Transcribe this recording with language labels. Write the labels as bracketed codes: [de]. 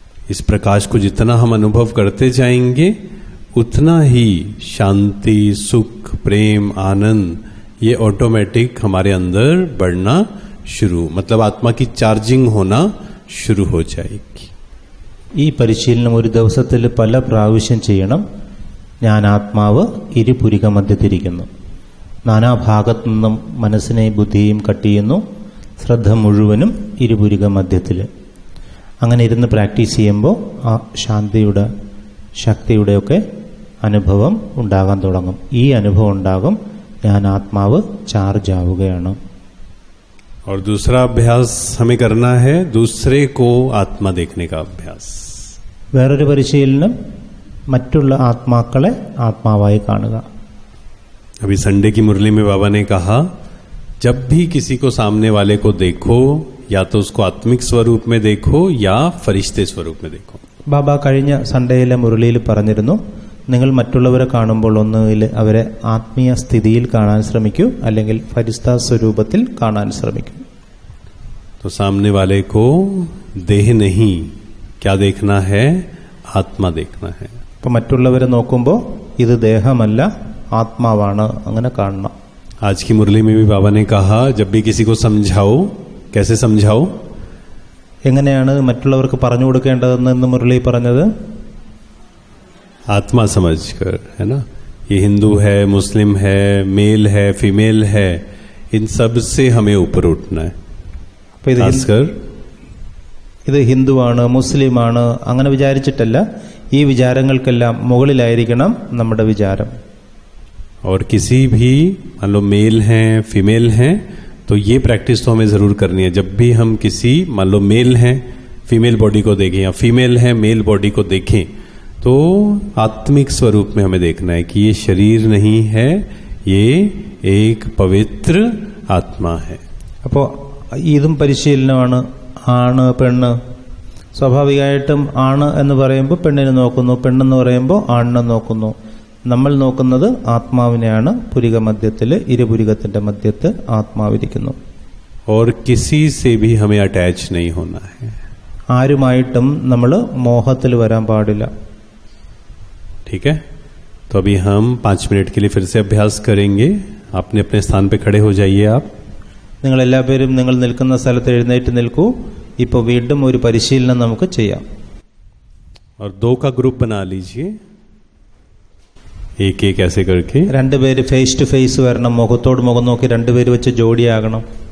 [hi] इस प्रकाश को जितना हम अनुभव करते जाएंगे उतना ही शांति, सुख, प्रेम, आनंद ये ऑटोमेटिक हमारे अंदर बढ़ना शुरू, मतलब आत्मा की चार्जिंग होना शुरू हो जाएगी. [ml] ഈ പരിശീലനം ഒരു ദിവസത്തിൽ പല പ്രാവശ്യം ചെയ്യണം. ഞാൻ ആത്മാവ് ഇരുപുരിക മധ്യത്തിരിക്കുന്നു. നാനാഭാഗത്തു നിന്നും മനസ്സിനെ ബുദ്ധിയും കട്ടിയുന്നു. ശ്രദ്ധ മുഴുവനും ഇരുപുരിക മധ്യത്തിൽ. അങ്ങനെ ഇരുന്ന് പ്രാക്ടീസ് ചെയ്യുമ്പോൾ ആ ശാന്തിയുടെ, ശക്തിയുടെയൊക്കെ അനുഭവം ഉണ്ടാകാൻ തുടങ്ങും. ഈ അനുഭവം ഉണ്ടാകും, ഞാൻ ആത്മാവ് ചാർജ് ആവുകയാണ്. [hi] और दूसरा अभ्यास हमें करना है दूसरे को आत्मा देखने का अभ्यास. [ml] വേറൊരു പരിശീലനം മറ്റുള്ള ആത്മാക്കളെ ആത്മാവായി കാണുക. [hi] अभी संडे की मुरली में बाबा ने कहा, जब भी किसी को सामने वाले को देखो, या तो उसको आत्मिक स्वरूप में देखो या फरिश्ते स्वरूप में देखो. [ml] ബാബ കഴിഞ്ഞ സൺഡേയിലെ മുരളിയിൽ പറഞ്ഞിരുന്നു, നിങ്ങൾ മറ്റുള്ളവരെ കാണുമ്പോൾ ഒന്നുകിൽ അവരെ ആത്മീയ സ്ഥിതിയിൽ കാണാൻ ശ്രമിക്കൂ, അല്ലെങ്കിൽ ഫരിസ്ത സ്വരൂപത്തിൽ കാണാൻ ശ്രമിക്കൂ. [hi] तो सामने वाले को देह नहीं, क्या देखना है? आत्मा देखना है. [ml] അപ്പം മറ്റുള്ളവരെ നോക്കുമ്പോൾ ഇത് ദേഹമല്ല, ആത്മാവാണ്, അങ്ങനെ കാണണം. [hi] आज की मुरली में भी बाबा ने कहा, जब भी किसी को समझाओ, कैसे समझाओ? [ml] എങ്ങനെയാണ് മറ്റുള്ളവർക്ക് പറഞ്ഞു കൊടുക്കേണ്ടതെന്ന് ഇന്ന് മുരളി പറഞ്ഞത്? [hi] आत्मा समझकर, है ना. ये हिंदू है, मुस्लिम है, मेल है, फीमेल है, इन सब से हमें ऊपर उठना है. [ml] അപ്പോൾ [hi] खासकर [ml] ഇത് ഹിന്ദുവാണ്, മുസ്ലിമാണ് അങ്ങനെ വിചാരിച്ചിട്ടല്ല, ഈ വിചാരങ്ങൾക്കെല്ലാം മുകളിലായിരിക്കണം നമ്മുടെ വിചാരം. [hi] और किसी भी मान लो मेल हैं, फीमेल हैं, तो ये प्रैक्टिस तो हमें जरूर करनी है. जब भी हम किसी मान लो मेल हैं, फीमेल बॉडी को देखें, या फीमेल है मेल बॉडी को देखें, तो आत्मिक स्वरूप में हमें देखना है कि ये शरीर नहीं है, ये एक पवित्र आत्मा है. [ml] അപ്പോൾ ഇതും പരിശീലനമാണ്. ആണ് പെണ്ണ്, സ്വാഭാവികമായിട്ടും ആണ് എന്ന് പറയുമ്പോൾ പെണ്ണിനെ നോക്കുന്നു, പെണ്ണെന്ന് പറയുമ്പോൾ ആണിനെ നോക്കുന്നു. നമ്മൾ നോക്കുന്നത് ആത്മാവിനെയാണ്. പുരിക മധ്യത്തിൽ, ഇരുപുരികത്തിന്റെ മധ്യത്ത് ആത്മാവിരിക്കുന്നു. [hi] और किसी से भी हमें अटैच नहीं होना है. [ml] ആരുമായിട്ടും നമ്മൾ മോഹത്തിൽ വരാൻ പാടില്ല. [hi] ठीक है. तो अभी हम 5 मिनट के लिए फिर से अभ्यास करेंगे. अपने अपने स्थान पे खड़े हो जाइए आप. [ml] നിങ്ങൾ എല്ലാവരും നിങ്ങൾ നിൽക്കുന്ന സ്ഥലത്ത് എഴുന്നേറ്റ് നിൽക്കൂ. ഇപ്പോൾ വീണ്ടും ഒരു പരിശീലനം നമുക്ക് ചെയ്യാം. [hi] और 2 का ग्रुप बना लीजिए, एक एक ऐसे करके. [ml] രണ്ടുപേര് ഫേസ് ടു ഫേസ് വരണം. മുഖത്തോട് മുഖം നോക്കി രണ്ടുപേര് വെച്ച് ജോഡിയാകണം.